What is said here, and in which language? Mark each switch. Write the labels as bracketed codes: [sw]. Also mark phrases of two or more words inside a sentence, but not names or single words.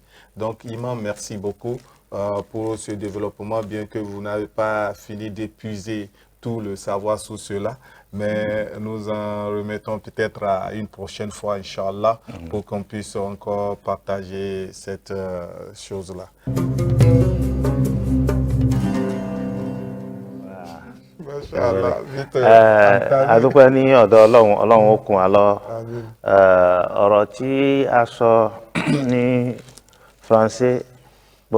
[fr] Donc, Imam, merci beaucoup pour ce développement, bien que vous n'avez pas fini d'épuiser tout le savoir sur cela, mais nous en remettons peut-être à une prochaine fois, Inch'Allah, pour qu'on puisse encore partager cette chose-là. [yo] adúpẹ́ ní ọ̀dọ̀ Ọlọ́run ó kún wa lọ ọ̀rọ̀ tí a sọ ní Faransé bó